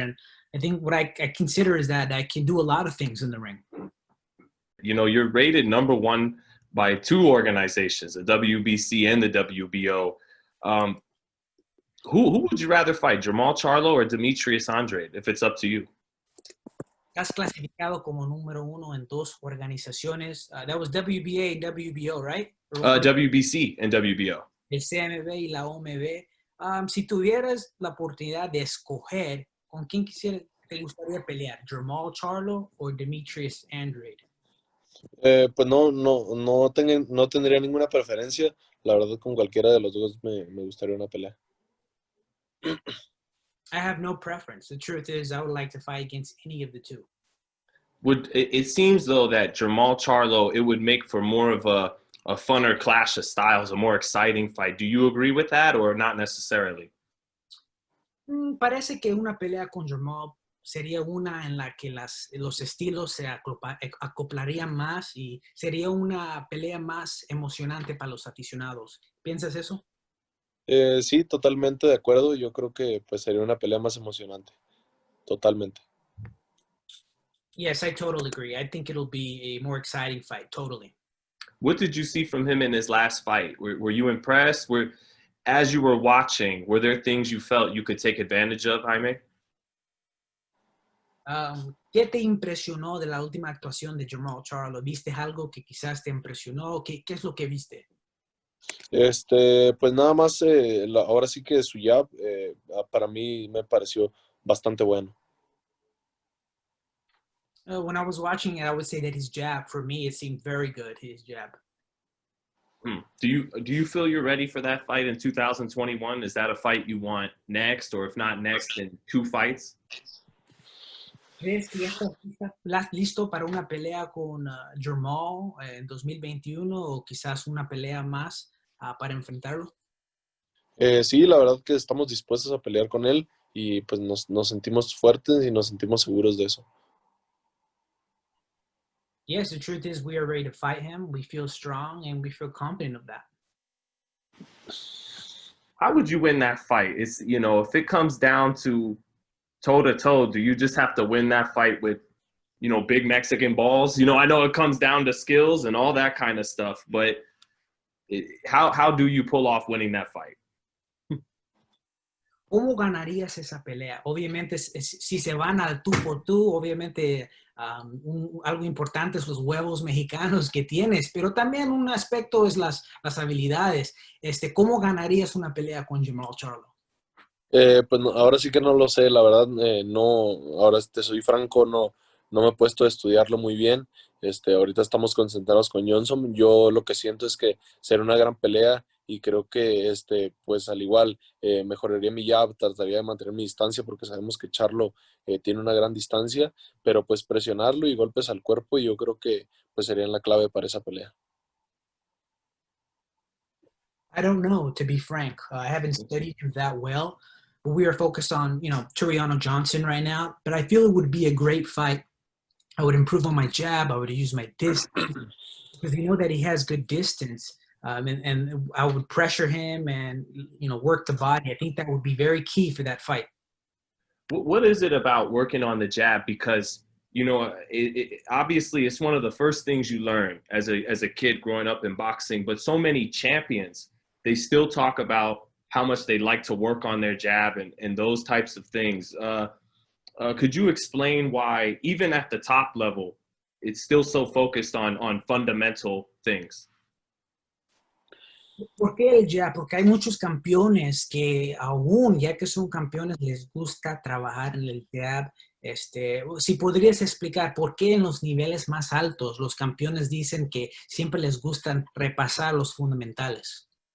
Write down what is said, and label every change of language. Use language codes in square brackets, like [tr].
[en] And I think what I consider is that I can do a lot of things in the ring. You know, you're rated #1 by 2 organizations, the WBC and the WBO. Who would you rather fight, Jermall Charlo or Demetrius Andrade, if it's up to you? [es] Estás clasificado como #1 en 2 organizaciones. [en] That was WBA and WBO, right? WBC and WBO. [es] El CMB y la OMB. Si tuvieras la oportunidad de escoger, ¿con quién te gustaría pelear? ¿Jermall Charlo o Demetrius Andrade? Pues no tendría ninguna preferencia. La verdad, con cualquiera de los dos me gustaría una pelea. [en] I have no preference. The truth is, I would like to fight against any of the two. It seems, though, that Jermall Charlo, it would make for more of a funner clash of styles, a more exciting fight. Do you agree with that, or not necessarily? [es] Parece que una pelea con Jermall sería una en la que los estilos se acoplarían más y sería una pelea más emocionante para los aficionados. ¿Piensas eso? Sí, totalmente de acuerdo. Yo creo que pues sería una pelea más emocionante. Totalmente. [en] Yes, I totally agree. I think it'll be a more exciting fight. Totally. What did you see from him in his last fight? Were you impressed? As you were watching, were there things you felt you could take advantage of, Jaime? [es] ¿Qué te impresionó de la última actuación de Jermall Charlo? ¿Viste algo que quizás te impresionó? ¿Qué es lo que viste? Pues nada más, ahora sí que su jab para mí me pareció bastante bueno. [en] When I was watching it, I would say that his jab, for me, it seemed very good, his jab. Do you feel you're ready for that fight in 2021? Is that a fight you want next, or if not next, in 2 fights? [es] ¿Crees que ya estás listo para una pelea con Jermall en 2021 o quizás una pelea más para enfrentarlo? Sí, la verdad que estamos dispuestos a pelear con él y pues nos sentimos fuertes y nos sentimos seguros de eso. [en] Yes, the truth is we are ready to fight him. We feel strong and we feel confident of that. How would you win that fight? It's, you know, if it comes down to toe-to-toe, do you just have to win that fight with, you know, big Mexican balls? You know, I know it comes down to skills and all that kind of stuff, but how do you pull off winning that fight? [es] ¿Cómo ganarías esa pelea? Obviamente, si se van al tú por tú, obviamente algo importante es los huevos mexicanos que tienes, pero también un aspecto es las habilidades. ¿Cómo ganarías una pelea con Jermall Charlo? Pues ahora sí que no lo sé, la verdad, ahora te soy franco, no me he puesto a estudiarlo muy bien. Ahorita estamos concentrados con Johnson. Yo lo que siento es que será una gran pelea y creo que pues al igual mejoraría mi jab, trataría de mantener mi distancia porque sabemos que Charlo tiene una gran distancia, pero pues presionarlo y golpes al cuerpo y yo creo que pues serían la clave para esa pelea. [en] I don't know, to be frank. I haven't studied him that well, but we are focused on, you know, Tureano Johnson right now. But I feel it would be a great fight. I would improve on my jab. I would use my distance because you know that he has good distance, and I would pressure him and, you know, work the body. I think that would be very key for that fight. What is it about working on the jab? Because, you know, obviously it's one of the first things you learn as a kid growing up in boxing, but so many champions, they still talk about how much they like to work on their jab and those types of things. Could you explain why, even at the top level, it's still so focused on fundamental things? [es] ¿Por qué el jab? Porque hay muchos campeones que aún, ya que son campeones, les gusta trabajar en el jab. Si podrías explicar por qué en los niveles más altos los campeones dicen que siempre les gustan repasar los fundamentales.